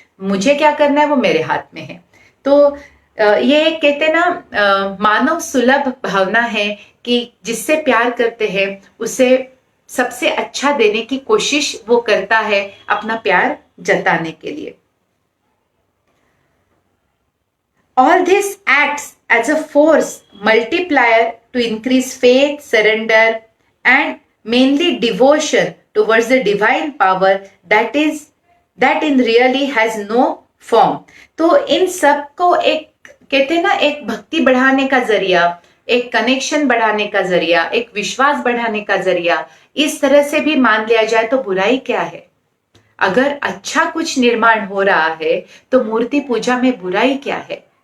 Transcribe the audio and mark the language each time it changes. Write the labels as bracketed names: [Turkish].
[Hindi] मुझे क्या करना है वो मेरे हाथ में है। तो ये कहते हैं ना मानव सुलभ भावना है कि जिससे प्यार करते हैं उसे सबसे अच्छा देने की कोशिश वो करता है अपना प्यार जताने के लिए। [English] All this acts as a force multiplier to increase faith, surrender and mainly devotion towards the divine power that in really has no form. [Hindi] तो इन सब को एक कहते हैं ना, एक भक्ति बढ़ाने का जरिया, एक कनेक्शन बढ़ाने का जरिया, एक विश्वास बढ़ाने का जरिया, इस तरह से भी मान लिया जाए तो बुराई क्या है? अगर अच्छा कुछ निर्माण हो रहा है तो मूर्ति पूजा में बुराई क्या है?